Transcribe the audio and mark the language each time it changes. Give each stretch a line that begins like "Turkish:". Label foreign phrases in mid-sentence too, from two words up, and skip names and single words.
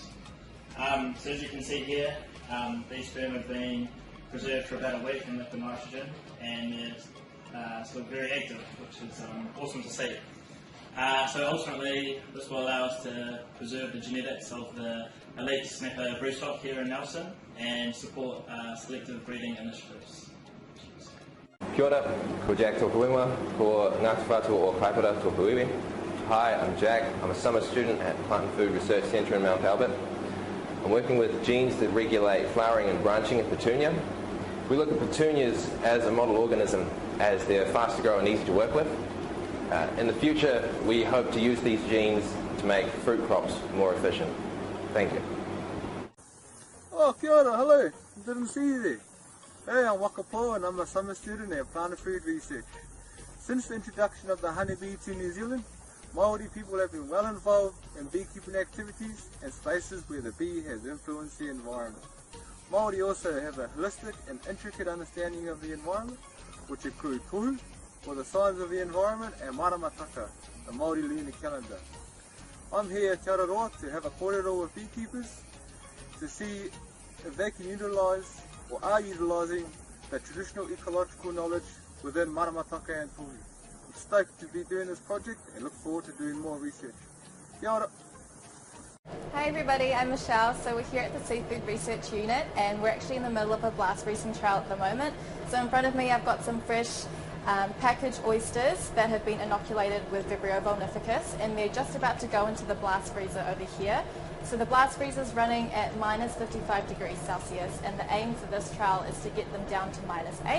English: So as you can see here, these sperm have been preserved for about a week in liquid nitrogen, and they're sort of very active, which is awesome to see. So ultimately, this will allow us to preserve the genetics of the elite snapper brood stock here in Nelson and support selective breeding initiatives.
Māori: Kia ora, ko Jack Tokuinga, ko Ngāti Whātua o Kaipara Tokuiwi.
English: Hi, I'm Jack. I'm a summer student at Plant and Food Research Centre in Mount Albert. I'm working with genes that regulate flowering and branching in petunia. We look at petunias as a model organism, as they're fast to grow and easy to work with. In the future, we hope to use these genes to make fruit crops more efficient. Thank you.
Māori: Oh, kia ora,
English: hello. Didn't see you there. Hey, I'm Wakapo and I'm a summer student at Plant and Food Research. Since the introduction of the honeybee to New Zealand, Māori people have been well involved in beekeeping activities and spaces where the bee has influenced the environment. Māori also have a holistic and intricate understanding of the environment, which include tohu, or the signs of the environment, and maramataka, the Māori lunar calendar. I'm here at Te Araroa to have a kōrero with beekeepers to see if they can utilise or are utilising the traditional ecological knowledge within maramataka and tohu. I'm stoked to be doing this project and look forward to doing more research.
Māori: Kia ora.
English: Hi everybody, I'm Michelle. So we're here at the Seafood Research Unit and we're actually in the middle of a blast freezing trial at the moment. So in front of me I've got some fresh packaged oysters that have been inoculated with Vibrio vulnificus, and they're just about to go into the blast freezer over here. So the blast freezer is running at minus 55 degrees Celsius, and the aim for this trial is to get them down to minus 8.